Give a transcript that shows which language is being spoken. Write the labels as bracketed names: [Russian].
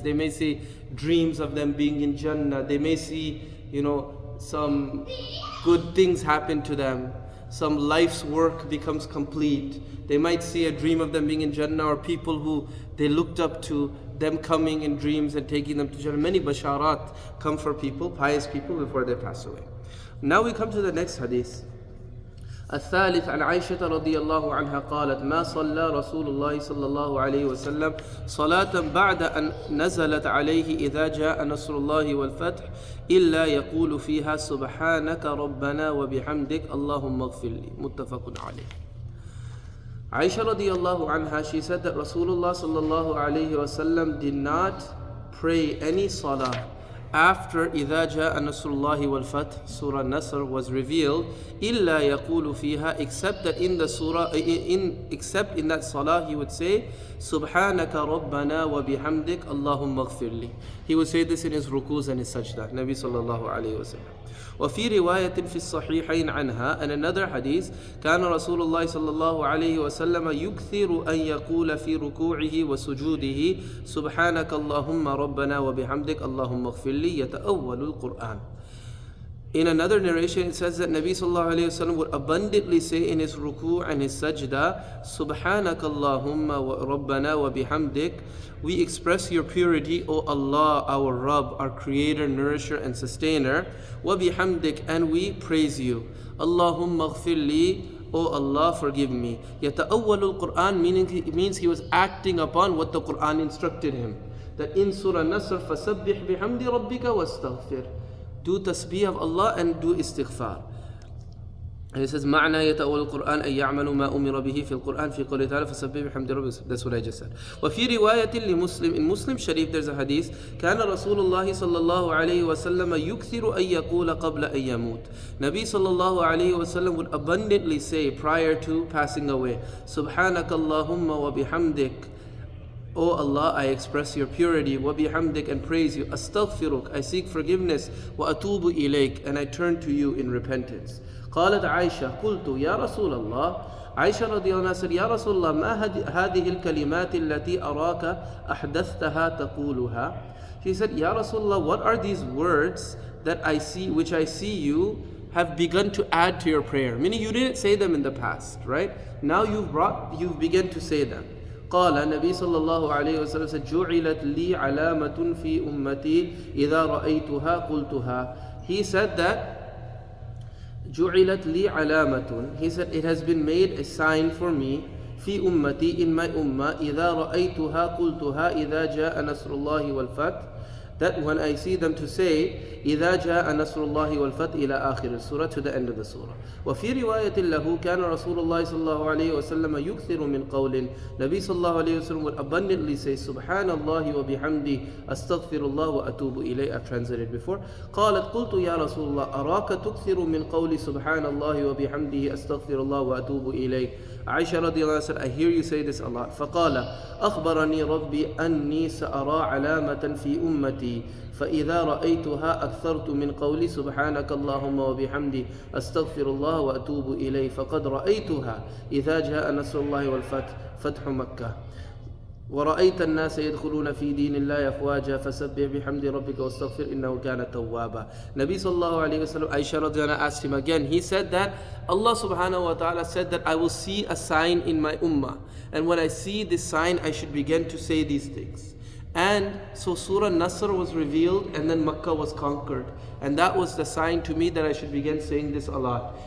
[English] They may see dreams of them being in Jannah. They may see, some good things happen to them. Some life's work becomes complete. They might see a dream of them being in Jannah, or people who they looked up to, them coming in dreams and taking them to Jannah. Many basharat come for people, pious people, before they pass away. Now we come to the next hadith. [Arabic] الثالث عن عائشة رضي الله عنها قالت ما صلى رسول الله صلى الله عليه وسلم صلاة بعد أن نزلت عليه إذا جاء نصر الله والفتح إلا يقول فيها سبحانك ربنا وبحمدك اللهم اغفر لي متفق عليه. [English] Aisha radiallahu anha, she said that Rasulullah sallallahu alayhi wasallam did not pray any salah after [Arabic] إِذَا جَاءَ نَصْرُ اللَّهِ وَالْفَتْحِ, [English] Surah Nasr was revealed, [Arabic] إِلَّا يَقُولُ فِيهَا, [English] except that in the surah, except in that salah, he would say, [Arabic] سُبْحَانَكَ رَبَّنَا وَبِحَمْدِكَ اللَّهُمَّ اغْفِرْ لِي. [English] He would say this in his rukus and his sajdah, Nabi sallallahu alayhi wa sallam. [Arabic] وفي رواية في الصحيحين عنها, [English] and another hadith, [Arabic] كان رسول الله صلى الله عليه وسلم يكثر أن يقول في ركوعه وسجوده سبحانك اللهم ربنا وبحمدك اللهم اغفر لي يتأول القرآن. [English] In another narration, it says that Nabi sallallahu alayhi wa sallam would abundantly say in his ruku' and his sajda, Subhanaka Allahumma wa Rabbana wa bihamdik. We express your purity, O Allah, our Rabb, our creator, nourisher, and sustainer. Wa bihamdik, and we praise you. Allahumma ghfir li, O Allah, forgive me. Yata'awwalul Quran, meaning it means he was acting upon what the Quran instructed him. That in Surah Nasr, [Arabic] فَسَبِّحْ بِحَمْدِ رَبِّكَ وَاسْتَغْفِرْ. [English] Do tasbih of Allah and do istighfar. And it says, [Arabic] معنى يتأول القرآن أن يعمل ما أمر به في القرآن في قوله تعالى فسبح بحمد ربك. [English] That's what I just said. [Arabic] وفي رواية لمسلم, [English] in Muslim Sharif there's a hadith, [Arabic] كان رسول الله صلى الله عليه وسلم يكثر أن يقول قبل أن يموت. [English] Nabi صلى الله عليه وسلم would abundantly say prior to passing away, [Arabic] سبحانك اللهم وبحمدك. [English] O Allah, I express your purity, wa bihamdik, and praise you, astaghfiruk, I seek forgiveness, wa atubu ilayk, and I turn to you in repentance. [Arabic] قالت عائشة قلت يا رسول الله. [English] Aisha radiallahu anha said, Ya Rasulullah, [Arabic] ما هذه الكلمات التي أراك أحدثتها تقولها. [English] She said, Ya Rasulullah, what are these words that I see, which I see you have begun to add to your prayer? Meaning you didn't say them in the past, right? Now you've begun to say them. [Arabic] قال النبي صلى الله عليه وسلم جعلت لي علامة في أمتي إذا رأيتها قلتها. [English] He said that [Arabic] جعلت لي علامة. [English] He said it has been made a sign for me [Arabic] في أمتي, [English] in my ummah, [Arabic] إذا رأيتها قلتها إذا جاء نصر الله والفتح. [English] That when I see them to say [Arabic] إذا جاء نصر الله والفتح إلى آخر السورة, [English] to the end of the surah. [Arabic] وفي رواية له كان رسول الله صلى الله عليه وسلم يكثر من قول. Nabi صلى الله عليه وسلم [English] would abundantly say [Arabic] سبحان الله وبحمده أستغفر الله وأتوب إليه. [English] I've translated before. [Arabic] قالت قلت يا رسول الله أراك تكثر من قول سبحان الله وبحمده أستغفر الله وأتوب إليه. [English] Aisha radiallahu anha said, I hear you say this a lot. [Arabic] فقال أخبرني ربي أني سأرى علامة في أمتي فإذا رأيتها أكثرت من قولي سبحانك اللهم وبحمدي أستغفر الله وأتوب إليه فقد رأيتها إذا جاء نصر الله والفتح فتح مكة ورأيت الناس يدخلون في دين الله أفواجا فسبح بحمد ربك واستغفر إنه كان توابا. [English] Nabi sallallahu alayhi wa sallam, Aisha radiallahu anha asked him again. He said that Allah subhanahu wa ta'ala said that I will see a sign in my ummah, and when I see this sign I should begin to say these things. And so Surah Nasr was revealed, and then Makkah was conquered, and that was the sign to me that I should begin saying this a lot.